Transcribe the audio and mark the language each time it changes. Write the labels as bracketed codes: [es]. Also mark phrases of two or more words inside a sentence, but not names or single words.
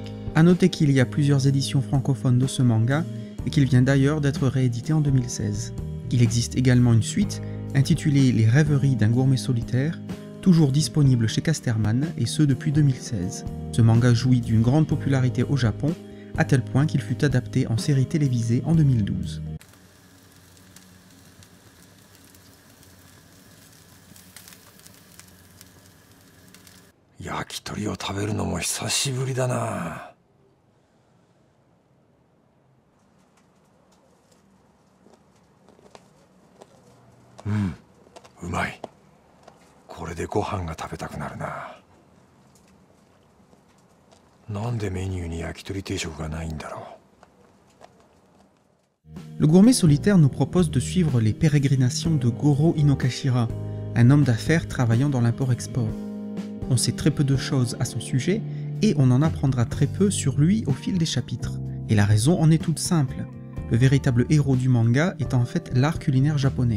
[fr] A noter qu'il y a plusieurs éditions francophones de ce manga et qu'il vient d'ailleurs d'être réédité en 2016. Il existe également une suite intitulée Les rêveries d'un gourmet solitaire, toujours disponible chez Casterman et ce depuis 2016. Ce manga jouit d'une grande popularité au Japon, à tel point qu'il fut adapté en série télévisée en 2012. [ja] 焼き鳥を食べるのも久しぶりだな。うまい。これでご飯が食べたくなるな。なんでメニューに焼き鳥定食がないんだろう。 [fr] Le Gourmet Solitaire nous propose de suivre les pérégrinations de Goro Inokashira, un homme d'affaires travaillant dans l'import-export. On sait très peu de choses à son sujet et on en apprendra très peu sur lui au fil des chapitres. Et la raison en est toute simple. Le véritable héros du manga est en fait l'art culinaire japonais.